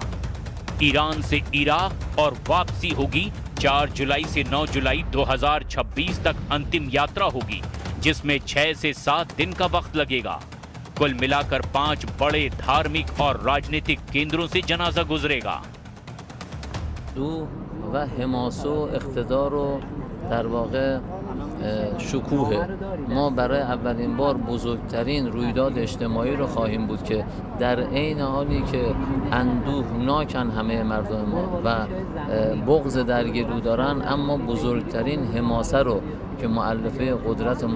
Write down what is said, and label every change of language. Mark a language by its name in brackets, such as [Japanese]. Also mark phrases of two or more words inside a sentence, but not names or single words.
[Hindi] ईरान से इराक और वापसी होगी 4 जुलाई से 9 जुलाई 2026 तक अंतिम यात्रा होगी, जिसमें 6 से 7 दिन का वक्त लगेगा। कुल मिलाकर 5 बड़े धार्मिक और राजनीतिक केंद्रों से जनाजा गुजरेगा। [Persian] و حماسه و اقتدار و در واقع شکوه ما برای اولین بار بزرگترین رویداد اجتماعی رو خواهیم بود که در عین حالی که اندوهناکن همه مردم ما و بغض درگلو دارن، اما بزرگترین حماسه رو که مؤلفه قدرت ما